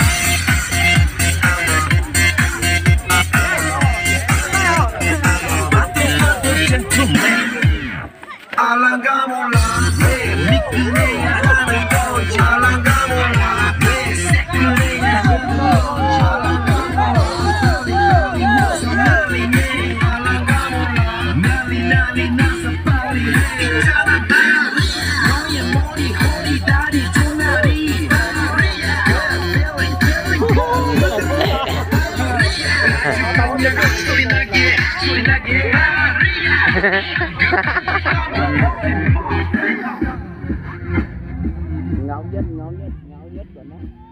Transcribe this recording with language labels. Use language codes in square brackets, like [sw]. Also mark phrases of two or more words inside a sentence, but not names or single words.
[en] Motherfucker gentleman. [ko] 알랑가 몰라 왜 미끈해야 하는 건지 알랑가 몰라 왜 새끈해야 하는 건지 알랑가 몰라 무슨 난리네 알랑가 몰라 난리 나서 빨리 있잖아 너의 머리 허리 다리 두 다리 소리 나게 [vi] Ngầu nhất của nó.